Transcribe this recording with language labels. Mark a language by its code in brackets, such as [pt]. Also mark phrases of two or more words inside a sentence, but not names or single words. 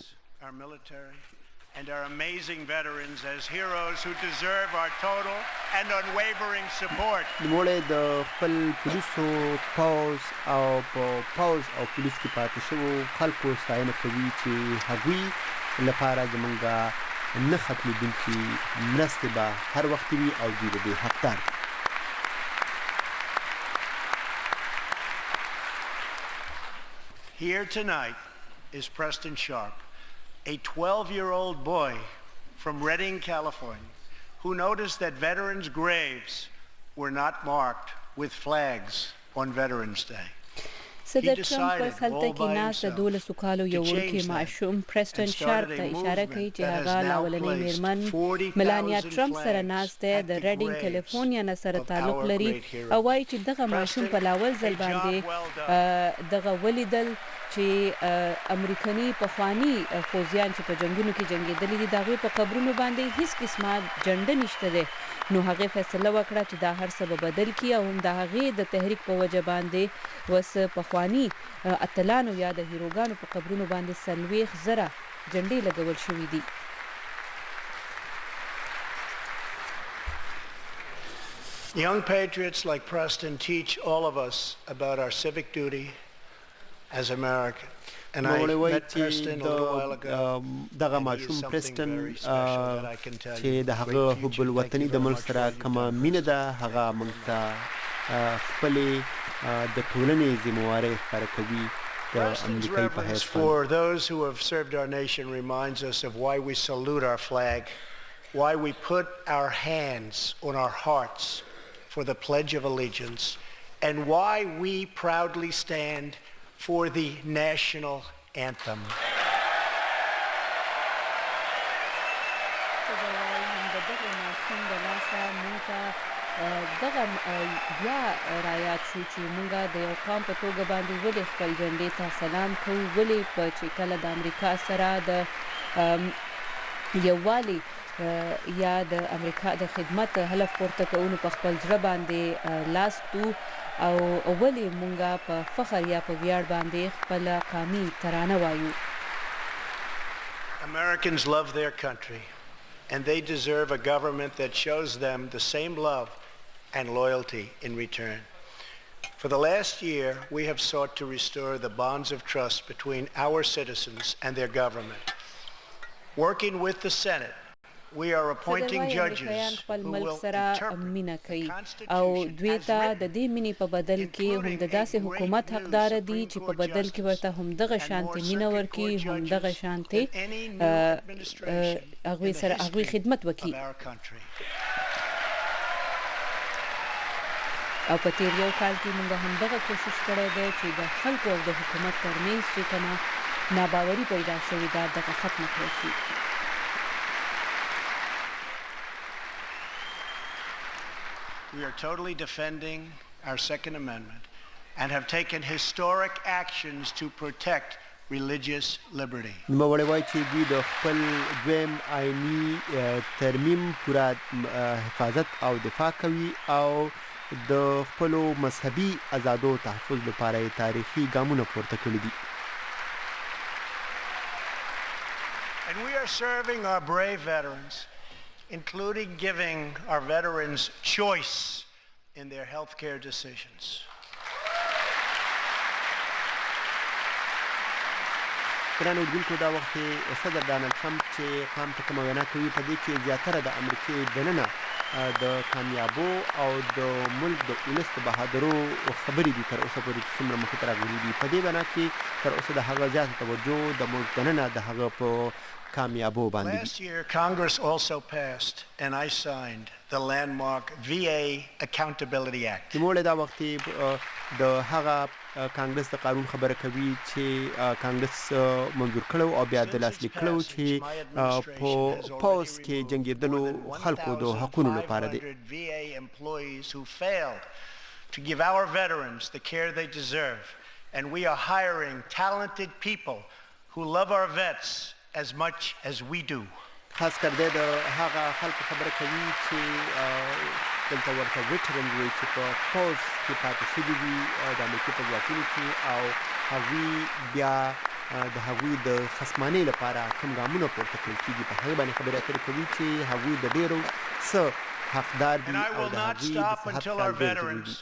[en] And our amazing veterans as heroes who deserve our total and unwavering support. [ps] نوموړی د خپل پولیسو پوځ او په پوځ او پولیس کې پاتې شوو خلکو ستاینه کوي چې هغوی لپاره زمونږه نه ختمېدونکي مرستې به هر وخت وي او دوی د دې حقدار دي. [en] Here tonight is Preston Sharp, a 12-year-old boy from Redding, California, who noticed that veterans' graves were not marked with flags on Veterans Day. [ps] صدر ټرمپ اوس هلته کې ناست د 12 کالو یو وړوکی ماشوم پریسټن شارپ ته اشاره کوي چې هغه لا اولنۍ میرمن ملانیا ټرمپ سره ناست دی د ریډینګ کالیفورنیا نه سره تعلق لري او وایي چې دغه ماشوم په لاول ځل باندې دغه ولیدل چې امریکایي پخوانی فوجیان چې په جنگونو کې جنگېدلي دي د هغوی په قبرونو باندې هیڅ قسمه جنډه نشته دی نو هغې فیصله وکړه چې دا هر څه به بدل کړي او هم د هغې د تحریک په وجه باندې اوس پخواني اتلانو یا د هیروګانو په قبرونو باندې 40,000 جنډې لګول شوي دي. [en] Young patriots like Preston teach all of us about our civic duty as Americans. And I met Preston a little while ago. [ps] دغه ماشوم پرستن چې د هغه حب الوطني د ملک سره کومه مینه ده هغه موږ ته خپلې د ټولنې ذمہوارۍ ښکاره کوي د Preston's امریکایي په [en] reverence [ps] حیث [en] for those who have served our nation reminds us of why we salute our flag, why we put our hands on our hearts for the Pledge of Allegiance, and why we proudly stand for the national anthem. [ps] دغه بیا رایاد شو چې مونږه د یو قام په توګه باندې ولې خپل جنډې ته سلام کوو ولې په چې کله د امریکا سره د یووالي یا د امریکا د خدمت هدف پورته کولو په خپل زړه باندې لاس تو او ولې مونږه په فخر یا په ویاړ باندې خپل قامي ترانه وایو. [en] Americans love their country and they deserve a government that shows them the same love and loyalty in return. For the last year, we have sought to restore the bonds of trust between our citizens and their government. Working with the Senate, we are appointing judges who will interpret the [ps] او [en] Constitution [ps] دوی [en] as [ps] ته د [en] written, [ps] دې مینې په بدل کې هم د داسې حکومت حقدار دي چې په بدل کې ورته هم دغه شانتي مینه ورکړي هم دغه شانتي هغوی سره هغوی خدمت وکړي. او په تیر یو کال کې موږ هم دغه کوشش کړی دی چې د خلکو او د حکومت ترمنځ چې کومه ناباوري پیدا شوې ده دغه ختمه کړی شي. [en] We are totally defending our Second Amendment and have taken historic actions to protect religious liberty. [ps] نوموړی وایي چې دوی د خپل دویم آئیني ترمیم پوره حفاظت او دفاع کوي او د خپلو مذهبي آزادو تحفظ لپاره یې تاریخي ګامونه پورته کړي دي. [en] And we are serving our brave veterans, including giving our veterans choice in their healthcare decisions. [ps] ګرانو اورېدونکو دا وخت صدر ډانلډ ټرمپ چې قام ته کومه وینا کوي په دې کې زیاتره د امریکې دننه د کامیابو او د ملک د ولس د بهادرو خبرې دي تر اوسه پورې څومره مخې ته راغلي دي. په دې وینا کې تر اوسه د هغه زیاته توجه د ملک دننه د هغه په کامیابو باندې دي. [en] Last year, Congress also passed and I signed the landmark VA Accountability Act. [ps] نوموړی دا وخت د هغه کانگرس د قانون خبره کوي چې کانگرس منظور کړو او بیا د لاسلیک کړو چې په پوز کې جنګېدلو خلکو د حقونو لپاره دی. [en] VA employees who failed to give our veterans the care they deserve, and we are hiring talented people who love our vets as much as we do. [ps] خاص کر د هغه خلکو خبره کوي چې دلته ورته ویټرن وایي چې په پوز کې پاتې شوي دي د امریکې په ځواکونو کې او هغوی بیا د هغوی د خصمانۍ لپاره کوم ګامونه پورته کړل کېږي په هغې باندې خبرې اترې کوي چې هغوی د ډېرو څه حقدار دي او د هغوی د صحت خیال ډېر ضروري دي.